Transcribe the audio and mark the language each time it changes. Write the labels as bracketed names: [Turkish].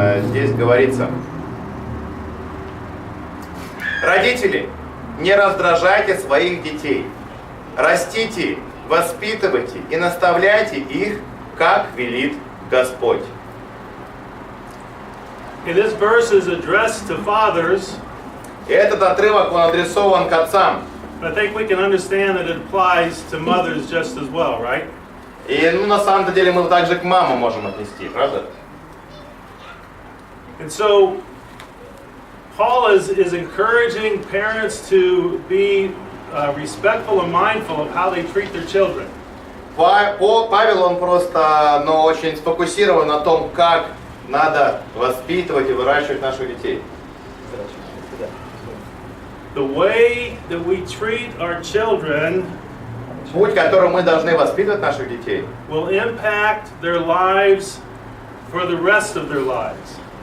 [Russian] Здесь говорится: Родители, не раздражайте своих детей. Растите, воспитывайте и наставляйте их, как велит Господь. [English] Okay, this verse is addressed to fathers. [Russian] И этот отрывок, он адресован к отцам. [English] But I think we can understand that it applies to mothers just as well, right? [Russian] И на самом деле мы также к мамам можем отнести, правда? [English] And so Paul is encouraging parents to be respectful and mindful of how they treat their children. [Russian] Павел, он просто, очень сфокусирован на том, как надо воспитывать и выращивать наших детей. [English] The way that we treat our children [Russian] Путь, которым мы должны воспитывать наших детей, [English] will impact their lives for the rest of their lives.